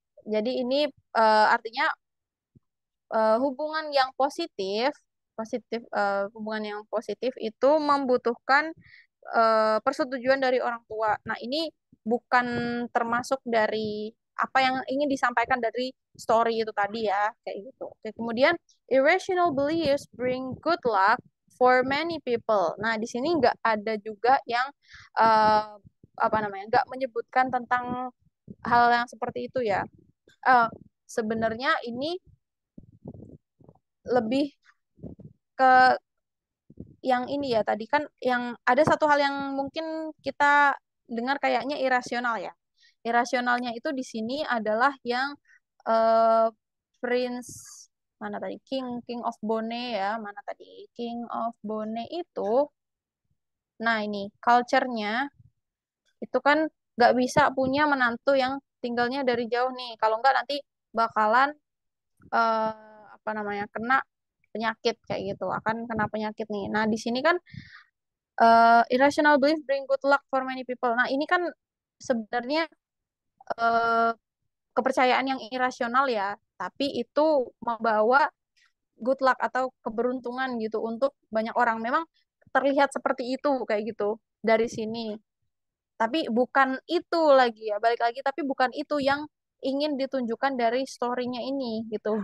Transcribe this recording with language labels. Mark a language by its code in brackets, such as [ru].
[id] Jadi ini artinya hubungan yang positif, hubungan yang positif itu membutuhkan persetujuan dari orang tua. Nah, ini bukan termasuk dari apa yang ingin disampaikan dari story itu tadi ya, kayak gitu. Oke, kemudian [en] irrational beliefs bring good luck for many people. [id] Nah, di sini nggak ada juga yang uh, apa namanya, nggak menyebutkan tentang hal yang seperti itu ya. Uh, Sebenarnya ini lebih ke yang ini ya tadi kan yang ada satu hal yang mungkin kita dengar kayaknya irasional ya. Irasionalnya itu di sini adalah yang eh, Prince mana tadi King King of Bone ya, mana tadi King of Bone itu. Nah, ini culture-nya itu kan nggak bisa punya menantu yang tinggalnya dari jauh nih. Kalau nggak nanti bakalan apa namanya kena penyakit kayak gitu, akan kena penyakit nih. Nah, di sini kan [en] irrational belief bring good luck for many people. [id] Nah, ini kan sebenarnya eh, kepercayaan yang irasional ya, tapi itu membawa [en] good luck [id] atau keberuntungan gitu untuk banyak orang. Memang terlihat seperti itu kayak gitu dari sini. Tapi bukan itu lagi ya, balik lagi tapi bukan itu yang ingin ditunjukkan dari story-nya ini gitu.